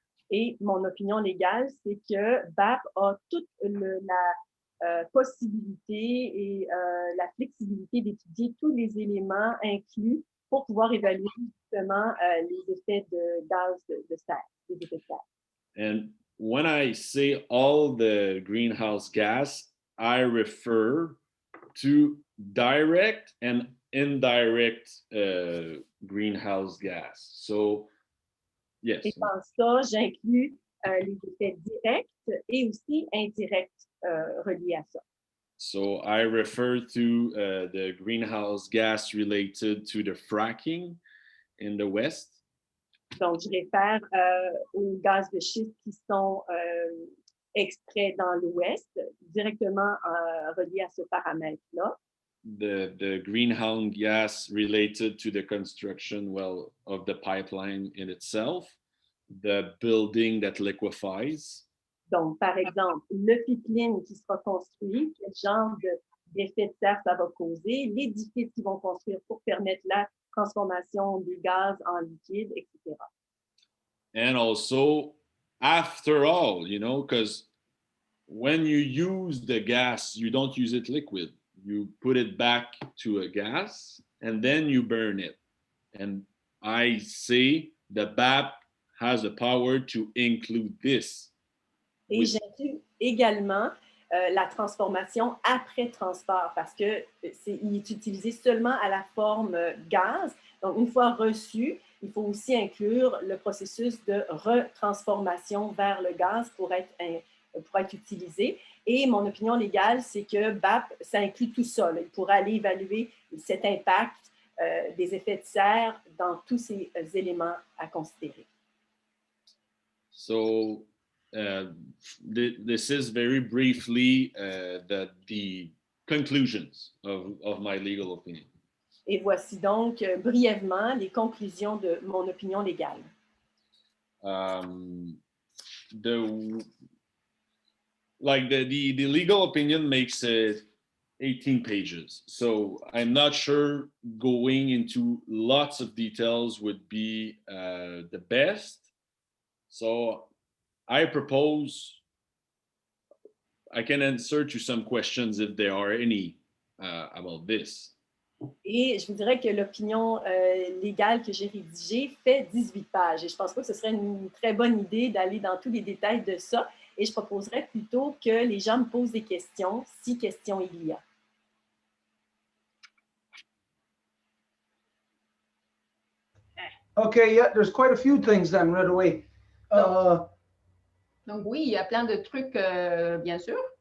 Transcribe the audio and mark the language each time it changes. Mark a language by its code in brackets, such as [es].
[fr] Et mon opinion légale, c'est que BAP a toute la possibilité et la flexibilité d'étudier tous les éléments inclus pour pouvoir évaluer justement les effets de gaz de serre, les effets de serre. [en] And when I say all the greenhouse gas, I refer to direct and indirect greenhouse gas. So, yes. [fr] Et dans ça, j'inclus les effets directs et aussi indirects reliés à ça. [en] So I refer to the greenhouse gas related to the fracking in the West. [fr] Donc, je réfère aux gaz de schiste qui sont extraits dans l'Ouest, directement reliés à ce paramètre-là. [en] The greenhouse gas related to the construction, well, of the pipeline in itself, the building that liquefies. [fr] Donc, par exemple, le pipeline qui sera construit, quel genre d'effet de serre ça va causer, l'édifice qu'ils vont construire pour permettre la transformation du gaz en liquide, etc. [en] And also, after all, you know, because when you use the gas, you don't use it liquid. You put it back to a gas and then you burn it. And I say the BAP has the power to include this. [fr] Et j'inclus également la transformation après transport parce que il est utilisé seulement à la forme gaz. Donc, une fois reçu, il faut aussi inclure le processus de retransformation vers le gaz pour être utilisé. Et mon opinion légale, c'est que BAP, ça inclut tout ça. Là. Il pourra aller évaluer cet impact des effets de serre dans tous ces éléments à considérer. [en] So, this is very briefly the conclusions of my legal opinion. [fr] Et voici donc brièvement les conclusions de mon opinion légale. [en] The legal opinion makes 18 pages. So I'm not sure going into lots of details would be the best. So I propose I can answer to some questions if there are any about this. [fr] Et je vous dirais que l'opinion légale que j'ai rédigée fait 18 pages. Et je ne pense pas que ce serait une très bonne idée d'aller dans tous les détails de ça. Et je proposerais plutôt que les gens me posent des questions, si questions il y a. [en] Okay, yeah, there's quite a few things then right away. [fr] Donc oui, il y a plein de trucs, bien sûr.